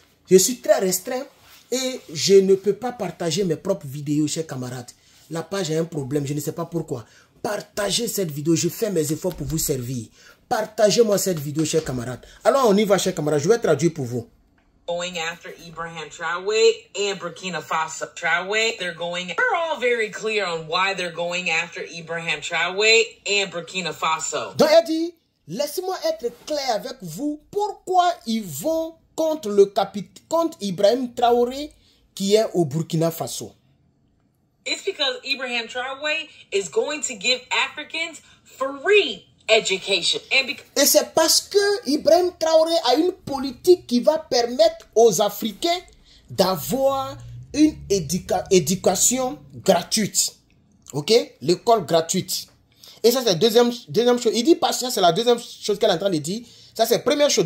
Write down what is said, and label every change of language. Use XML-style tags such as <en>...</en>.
<fr>Je suis très restreint et je ne peux pas partager mes propres vidéos, chers camarades. La page a un problème, je ne sais pas pourquoi. Partagez cette vidéo, je fais mes efforts pour vous servir. Partagez-moi cette vidéo, chers camarades. Alors on y va, chers camarades, je vais traduire pour vous.</fr> <en>Going after Ibrahim Traoré and Burkina Faso. Traoré, they're all very clear on why they're going after Ibrahim Traoré and Burkina Faso.</en> <fr>Donc elle dit, laissez-moi être clair avec vous, pourquoi ils vont contre Ibrahim Traoré qui est au Burkina Faso. It's because Ibrahim Traoré is going to give Africans free education. Et c'est parce que Ibrahim Traoré a une politique qui va permettre aux Africains d'avoir une éducation gratuite. Ok? L'école gratuite. Et ça, c'est la deuxième chose. Il dit parce que c'est la deuxième chose qu'elle est en train de dire. Ça, c'est la première chose.</fr>